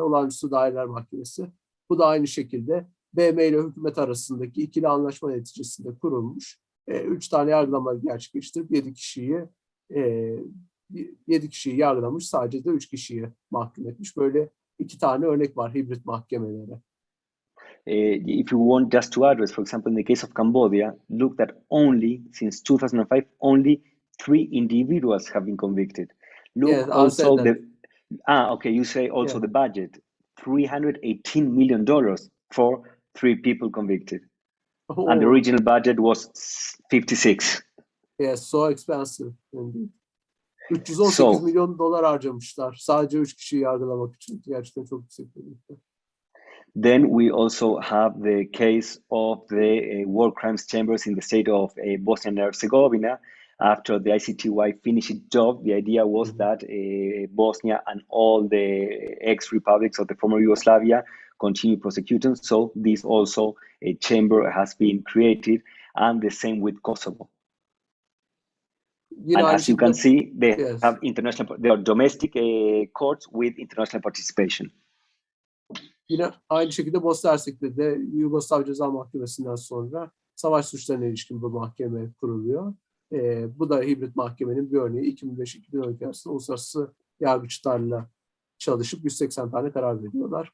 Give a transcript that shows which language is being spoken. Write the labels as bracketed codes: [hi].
[tr] Olağanüstü Daireler Mahkemesi. Bu da aynı şekilde BM ile hükümet arasındaki ikili anlaşma neticesinde kurulmuş. 3 tane yargılama gerçekleştirip 7 kişiyi yargılamış. Sadece de 3 kişiyi mahkum etmiş. Böyle 2 tane örnek var hibrit mahkemelere. [en] If you want just to address, for example, in the case of Cambodia, look that only since 2005, only 3 individuals have been convicted. Look, yes, also okay, you say also the budget, $318 million for 3 people convicted. And the original budget was 56. Yes, so expensive indeed. [tr] 318 milyon dolar harcamışlar sadece 3 kişiyi yargılamak için. Gerçekten çok yüksek bir miktar. [en] Then we also have the case of the war crimes chambers in the state of Bosnia and Herzegovina. After the ICTY finished its job, the idea was that Bosnia and all the ex-republics of the former Yugoslavia continue prosecuting. So this also a chamber has been created, and the same with Kosovo. And as you can see, they have they are domestic courts with international participation. [tr] Yine aynı şekilde Bosna Hersek'te de Yugoslav Ceza Mahkemesi'nden sonra savaş suçlarına ilişkin bu mahkeme kuruluyor. Bu da hibrit mahkemenin bir örneği. 2005-2012 arasında uluslararası yargıçlarla çalışıp 180 tane karar veriyorlar.